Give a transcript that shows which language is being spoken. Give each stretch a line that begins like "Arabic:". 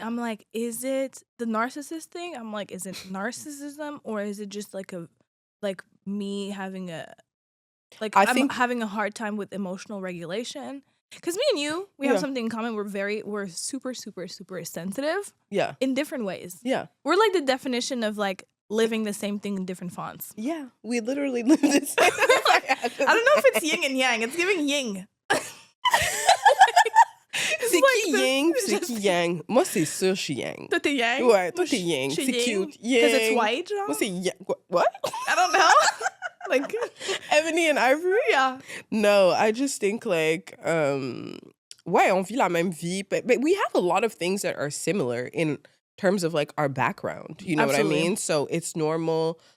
English: I'm like, is it the narcissist thing? I'm like, is it narcissism or is it just like me having I'm having a hard time with emotional regulation? Because me and you, we have something in common. We're super, super, super sensitive. Yeah. In different ways. Yeah. We're like the definition of like living the same thing in different fonts. Yeah. We literally live the same. I don't know if it's yin and yang. It's giving yin.
French: C'est qui yin, c'est qui yang. Moi, c'est sûr, je suis yang. Toi, t'es yang? Ouais, toi, t'es yang. C'est cute.
English: Because it's white, genre?
French: Moi, c'est yang. What?
English: I don't know. Like ebony and ivory? Yeah. No, I just think like,
French: ouais, on vit la même vie.
English: But we have a lot of things that are similar in terms of like our background. You know what I mean? So it's normal.